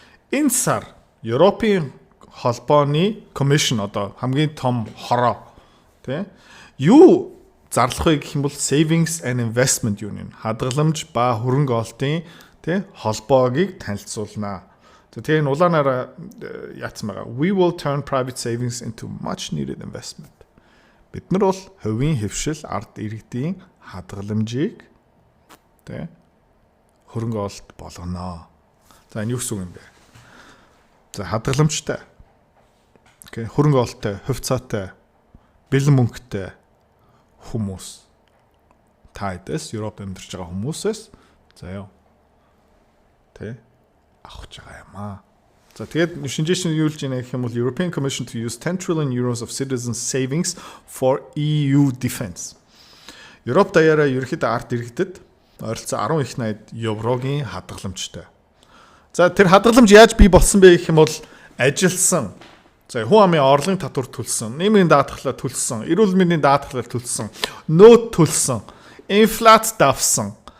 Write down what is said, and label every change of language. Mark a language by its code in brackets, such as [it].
[mn] Энэ сар Европын холбооны commission одоо хамгийн том хороо тэ юу зарлах вэ гэх юм бол Savings and Investment Union хадгаламж ба хөрөнгө олтын тэ холбоогийг танилцуулнаа. За тэгээ улаанаараа яатсан байгаа. [en] We will turn private savings into much needed investment. [mn] Бид нар бол хувийн хэвшил ард иргэдийн хадгаламжийг тэ хөрөнгө олт болгоно. За энэ юу гэсэн үг юм бэ? За хадгаламжтай. Окей, хөрөнгө олттой, хувьцаатай, бэлэн мөнгөтэй хүмүүс тайдас Европ амьдарч байгаа хүмүүсээс заяа. Тэ авах байгаа юм аа. За тэгээд шинжээч нь юу л гэнэ гэх юм бол [en] European Commission to use 10 trillion euros of citizens savings for EU defense. [mn] Европ даяараа ерөнхийдөө ард иргэдэд ойролцоо 10 их 80 еврогийн хадгаламжтай. За тэр хадгаламж яаж бий болсон бэ гэх юм бол ажилсан. За хүн амын орлогын татвар төлсөн, нийгмийн даатгалаа төлсөн, эрүүл мэндийн даатгалаа төлсөн, нөөц төлсөн, инфляц давсан.